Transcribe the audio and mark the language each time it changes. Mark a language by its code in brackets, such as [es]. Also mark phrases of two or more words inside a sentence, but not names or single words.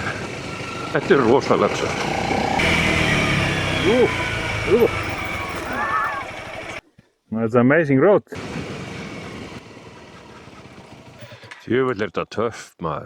[is] Þetta er rosalega töff. [en] It's an amazing road. [is] Djöfull er þetta töff maður.